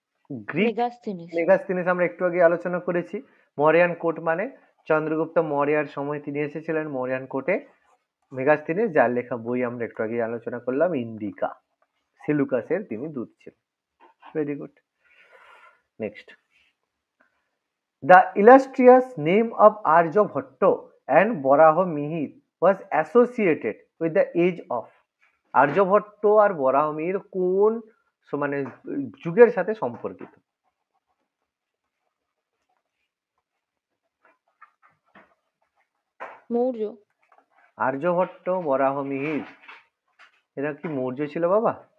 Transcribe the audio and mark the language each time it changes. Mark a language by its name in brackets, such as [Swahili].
[Bangla] Greek Megasthenes. Megasthenes আমরা একটু আগে আলোচনা করেছি। মৌরিয়ান কোর্ট মানে চন্দ্রগুপ্ত মৌর্যের সময় তিনি এসেছিলেন মৌরিয়ান কোর্টে। মেগাস্থিনিস, যার লেখা বই আমরা একটু আগে আলোচনা করলাম, ইন্ডিকা, সেলুকাসের তিনি দূত ছিলেন। [English] Very good. Next, the illustrious name of Aryabhatta and Varaha Mihir was associated with the age of। [Bangla] Aryabhata আর বরাহমিহির কোন মানে যুগের সাথে সম্পর্কিত? মৌর্য। আর্যভট্ট, বরাহমিহির, এরা কি মৌর্য ছিল বাবা?